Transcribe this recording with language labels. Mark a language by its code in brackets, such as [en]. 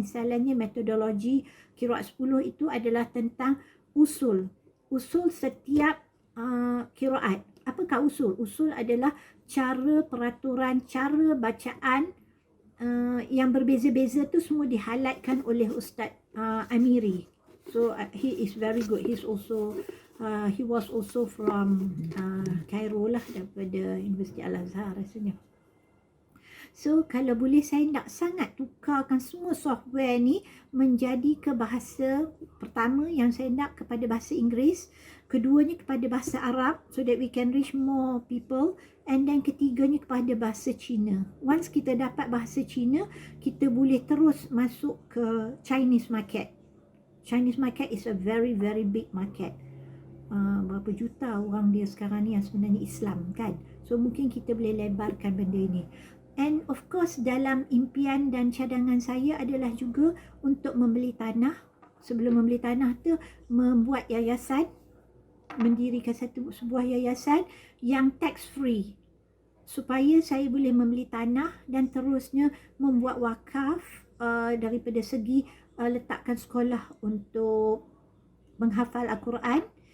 [ms] Misalnya metodologi Qiraat 10 itu adalah tentang usul setiap qiraat. Apakah usul? Usul adalah cara peraturan, cara bacaan yang berbeza-beza tu semua dihighlightkan oleh Ustaz Amiri. [en] So he is very good. He's also he was also from Cairo [ms] lah, daripada Universiti Al-Azhar rasanya. So kalau boleh saya nak sangat tukarkan semua software ni menjadi ke bahasa, pertama yang saya nak kepada bahasa Inggeris, keduanya kepada bahasa Arab, [en] so that we can reach more people, [ms] and then ketiganya kepada bahasa Cina. Once kita dapat bahasa Cina, kita boleh terus masuk ke Chinese market. [en] Chinese market is a very very big market. [ms] Berapa juta orang dia sekarang ni yang sebenarnya Islam, kan? So mungkin kita boleh lebarkan benda ini. [en] And of course [ms] dalam impian dan cadangan saya adalah juga untuk membeli tanah. Sebelum membeli tanah tu, membuat yayasan, mendirikan sebuah yayasan yang tax free, supaya saya boleh membeli tanah dan terusnya membuat wakaf daripada segi letakkan sekolah untuk menghafal Al-Quran,